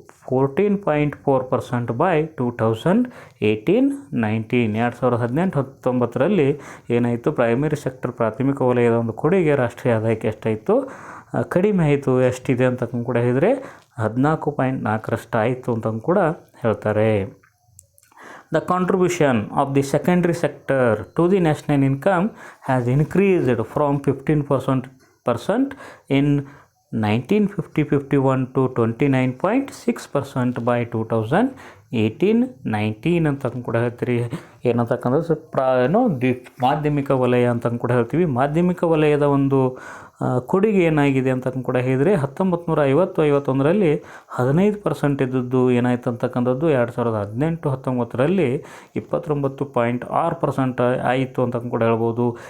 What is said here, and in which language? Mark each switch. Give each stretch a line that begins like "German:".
English: 14.4% by 2018-19.
Kannada: 2018-19 ಏನಾಯಿತು, primary sector ಪ್ರಾಥಮಿಕ ವಲಯದ ಒಂದು ಕೊಡುಗೆ ರಾಷ್ಟ್ರೀಯ ಆದಾಯಕ್ಕೆ ಎಷ್ಟಾಯಿತು, ಕಡಿಮೆ ಆಯಿತು. ಎಷ್ಟಿದೆ ಅಂತ ಕೂಡ ಹೇಳಿದರೆ 14.4% ಆಯಿತು ಅಂತ ಕೂಡ ಹೇಳ್ತಾರೆ.
English: The contribution of the secondary sector to the national income has increased from 15% in 1950-51 to 29.6% by 2018-19
Kannada: ಅಂತ ಕೂಡ ಹೇಳ್ತೀರಿ. ಏನಂತಕ್ಕಂಥದ್ದು ಮಾಧ್ಯಮಿಕ ವಲಯ ಅಂತ ಕೂಡ ಹೇಳ್ತೀವಿ. ಮಾಧ್ಯಮಿಕ ವಲಯದ ಒಂದು ಕೊಡುಗೆ ಏನಾಗಿದೆ ಅಂತ ಕೂಡ ಹೇಳಿದರೆ 1950-51 15% ಇದ್ದದ್ದು ಏನಾಯ್ತು ಅಂತಕ್ಕಂಥದ್ದು 2018-19 29.6% ಆಯಿತು ಅಂತ ಕೂಡ ಹೇಳ್ಬೋದು.